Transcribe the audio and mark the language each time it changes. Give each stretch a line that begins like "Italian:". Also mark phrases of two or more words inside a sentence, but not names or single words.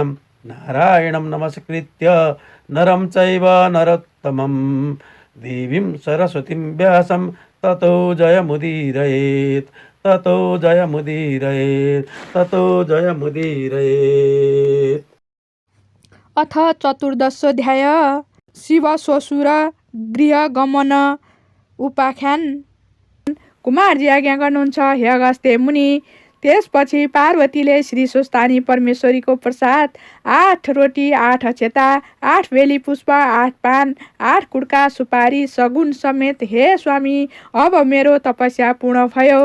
Sanskrit: नारायणं नमस्कृत्य नरं चैव नरोत्तमं देवीं सरस्वतीं व्यासं ततो जयमुदीरयेत्। ततो जयमुदीरयेत्। ततो जयमुदीरयेत्। अथ चतुर्दशोऽध्याय शिवश्वशुर गृहगमन उपाख्यान।
Nepali: कुमारजी आज्ञा गर्नुहुन्छ हे अगस्त्य मुनि। त्यसपछि पार्वतीले श्री स्वस्तानी परमेश्वरीको प्रसाद 8 रोटी 8 अक्षता 8 बेली पुष्प 8 पान 8 कुड्का सुपारी सगुन समेत, हे स्वामी अब मेरो तपस्या पूर्ण भयो।